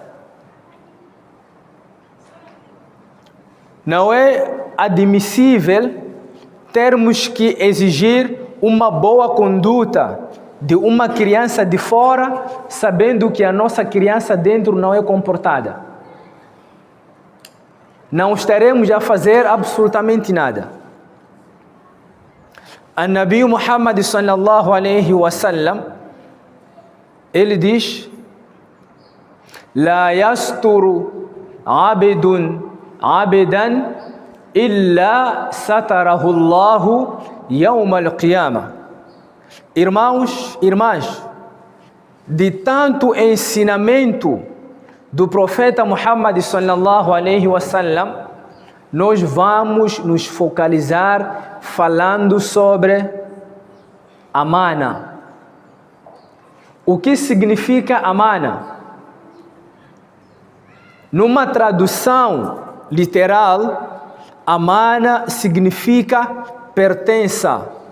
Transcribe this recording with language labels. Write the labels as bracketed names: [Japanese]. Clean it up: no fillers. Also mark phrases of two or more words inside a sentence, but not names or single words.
[Portuguese] Não é admissível termos que exigir uma boa conduta de uma criança de fora, sabendo que a nossa criança dentro não é comportada. Não estaremos a fazer absolutamente nada. A Nabi Muhammad [Arabic] صلى الله عليه وسلم, [Portuguese] ele diz: [Arabic] لا يستر عبد عبدا إلا ستره الله يوم القيامة. [Portuguese] Irmãos, irmãs, de tanto ensinamento do profeta Muhammad [Arabic] صلى الله عليه وسلم, [Portuguese] nós vamos nos focalizar falando sobre amana. O que significa amana? Numa tradução literal, amana significa pertença.